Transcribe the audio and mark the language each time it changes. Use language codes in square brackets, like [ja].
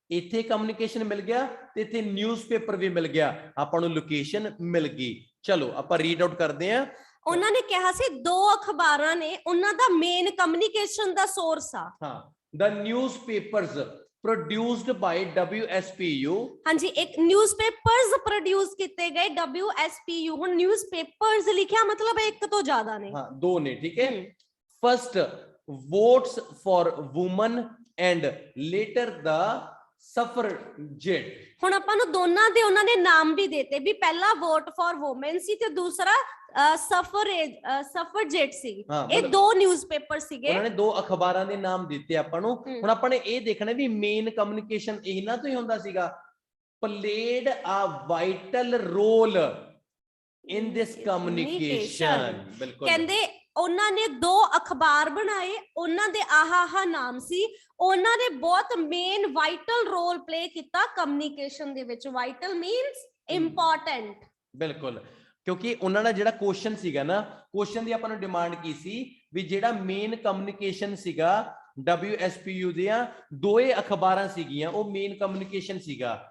[pa] ਇੱਥੇ ਕਮਿਊਨੀਕੇਸ਼ਨ ਮਿਲ ਗਿਆ ਤੇ ਇੱਥੇ ਨਿਊਜ਼ਪੇਪਰ ਵੀ ਮਿਲ ਗਿਆ, ਆਪਾਂ ਨੂੰ ਲੋਕੇਸ਼ਨ ਮਿਲ ਗਈ। ਚਲੋ ਆਪਾਂ ਰੀਡ ਆਊਟ ਕਰਦੇ ਹਾਂ। ਉਹਨਾਂ ਨੇ ਕਿਹਾ ਸੀ 2 ਅਖਬਾਰਾਂ ਨੇ ਉਹਨਾਂ ਦਾ ਮੇਨ ਕਮਿਊਨੀਕੇਸ਼ਨ ਦਾ ਸੋਰਸ ਆ। [en] ਹਾਂ, the newspapers produced by WSPU। [pa] ਹਾਂਜੀ ਇੱਕ ਨਿਊਜ਼ਪੇਪਰਸ ਪ੍ਰੋਡਿਊਸ ਕੀਤੇ ਗਏ WSPU। ਹੁਣ ਨਿਊਜ਼ਪੇਪਰਸ ਲਿਖਿਆ ਮਤਲਬ ਇੱਕ ਤੋਂ ਜ਼ਿਆਦਾ ਨੇ। ਹਾਂ 2 ਨੇ, ਠੀਕ ਹੈ। [en] First votes for women and later the suffragette. [pa] ਹੁਣ ਆਪਾਂ ਨੂੰ ਦੋਨਾਂ ਦੇ ਉਹਨਾਂ ਨੇ ਨਾਮ ਵੀ ਦਿੱਤੇ ਵੀ ਪਹਿਲਾ ਵੋਟ ਫॉर ਵੂਮਨ ਸੀ ਤੇ ਦੂਸਰਾ ਸਫਰਜੇਟ ਸੀ। ਇਹ 2 ਨਿਊਜ਼ਪੇਪਰ ਸੀਗੇ। ਉਹਨਾਂ ਨੇ 2 ਅਖਬਾਰਾਂ ਦੇ ਨਾਮ ਦਿੱਤੇ ਆਪਾਂ ਨੂੰ। ਹੁਣ ਆਪਾਂ ਨੇ ਇਹ ਦੇਖਣਾ ਵੀ ਮੇਨ ਕਮਿਊਨੀਕੇਸ਼ਨ ਇਹਨਾਂ ਤੋਂ ਹੀ ਹੁੰਦਾ ਸੀਗਾ। [en] played a vital role in this communication। [pa] ਬਿਲਕੁਲ ਕਹਿੰਦੇ ਉਹਨਾਂ ਨੇ 2 ਅਖਬਾਰ ਬਣਾਏ, ਉਹਨਾਂ ਦੇ ਆਹਾ ਨਾਮ ਸੀ, ਉਹਨਾਂ ਨੇ ਬਹੁਤ ਮੇਨ ਵਾਈਟਲ ਰੋਲ ਪਲੇ ਕੀਤਾ ਕਮਿਊਨੀਕੇਸ਼ਨ ਦੇ ਵਿੱਚ। [en] Vital means important. [pa] ਬਿਲਕੁਲ, ਕਿਉਂਕਿ ਉਹਨਾਂ ਦਾ ਜਿਹੜਾ ਕੁਐਸਚਨ ਸੀਗਾ ਨਾ, ਕੁਐਸਚਨ ਦੀ ਆਪਾਂ ਨੂੰ ਡਿਮਾਂਡ ਕੀ ਸੀ ਵੀ ਜਿਹੜਾ ਮੇਨ ਕਮਿਊਨੀਕੇਸ਼ਨ ਸੀਗਾ WSPU ਦੀਆਂ 2 ਅਖਬਾਰਾਂ ਸੀਗੀਆਂ, ਉਹ ਮੇਨ ਕਮਿਊਨੀਕੇਸ਼ਨ ਸੀਗਾ।